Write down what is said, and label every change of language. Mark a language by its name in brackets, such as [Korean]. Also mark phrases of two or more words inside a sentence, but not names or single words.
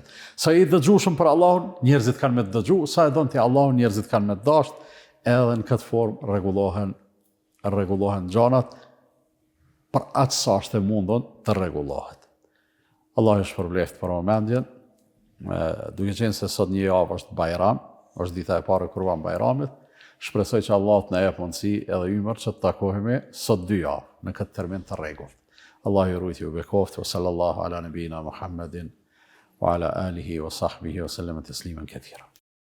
[Albanian] Sa i dëgjueshëm për Allahun, njerëzit kanë me të dëgju, sa e don ti Allahun, njerëzit kanë me të dasht, edhe në këtë formë rregullohen gjanat për atë sa është e mundon të rregullohet. Allah është përbleft për momendjen, duke qenë se sot një javë është Bajram, është dita e parë e Kurban Bajramit, shpresoj që Allah të na jep mundësi edhe ymër që të takohemi sot 2 javë në këtë termin të rregullt. Allah ju rujt ju bekoft, [Arabic] وصلى الله على نبينا محمد وعلى آله وصحبه وسلم تسليما كثيرا.